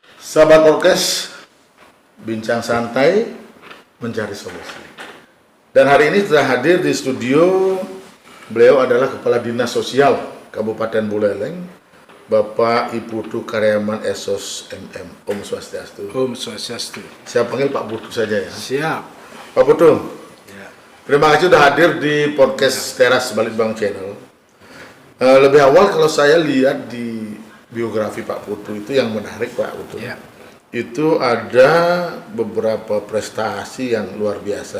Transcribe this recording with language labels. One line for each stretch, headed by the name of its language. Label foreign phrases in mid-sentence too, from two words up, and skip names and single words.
Indonesian: Sahabat Orkes, bincang santai mencari solusi. Dan hari ini sudah hadir di studio, beliau adalah Kepala Dinas Sosial Kabupaten Buleleng, Bapak Ibu Putu Karyawan Esos MM.
Sanskrit: Om Swastiastu. Om Swastiastu.
Indonesian: Saya panggil Pak Putu saja ya. Siap. Pak Putu, Ya. terima kasih sudah hadir di podcast Teras Balitbang Channel. Lebih awal kalau saya lihat di biografi Pak Putu itu yang menarik Pak Putu. Ya. Itu ada beberapa prestasi yang luar biasa.